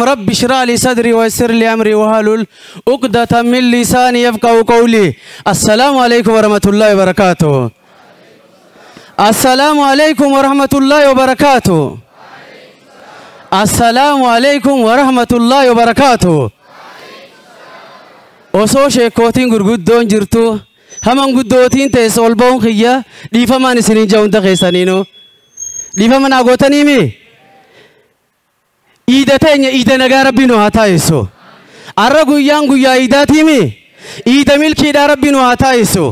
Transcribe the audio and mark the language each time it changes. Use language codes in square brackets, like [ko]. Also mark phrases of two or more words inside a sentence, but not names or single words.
[ar] رب اشرح لي صدري ويسر لي امري واحلل عقدة من لساني يفقهوا قولي. السلام عليكم ورحمة الله وبركاته. السلام عليكم ورحمة الله وبركاته. السلام عليكم ورحمة الله وبركاته. [om] osoo sheekootiin gurguddoon jirtu haman guddootiin teessa ol ba'uun kiyya dhiifamaan isiniin ja'uunta keessaniinoo dhiifama naa gootaniimi iida teenya iida nagaa rabbiin haa taasisu. Arra guyyaan guyyaa iidaatiimi iida milkiidhaa rabbiin haa taasisu.